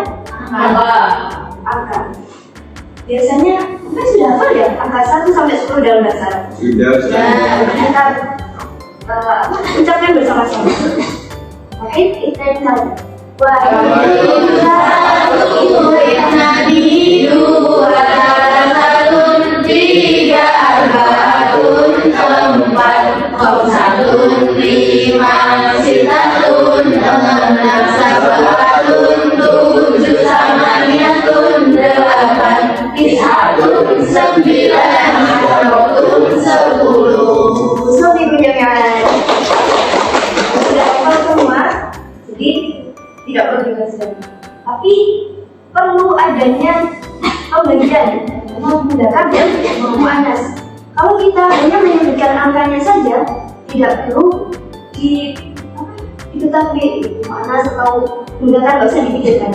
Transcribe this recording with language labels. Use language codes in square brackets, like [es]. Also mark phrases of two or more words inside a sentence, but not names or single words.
[id] Apa? Angka. Biasanya kita sudah hafal ya angka 1 sampai 10 dalam bahasa Arab. Sudah, Kita ucapkan bersama-sama. [ar] Wahid, itnain, salat. Wahid, [id] Satu, itnani, dua, satun, tiga, arbaatun, empat, khamsatun, lima, sitatun, enam, sabatun, tujuh, samaniyatun, delapan, tis'atun, sembilan, asyaratun, 10. [ar] Sobi jami'an. [id] Sudah hafal semua, jadi tidak perlu dijelaskan. Tapi perlu adanya pembagian menggunakan dan muannas. Kalau kita hanya menyebutkan angkanya saja, tidak perlu ditetapi muannas atau menggunakan, nggak usah dipikirkan.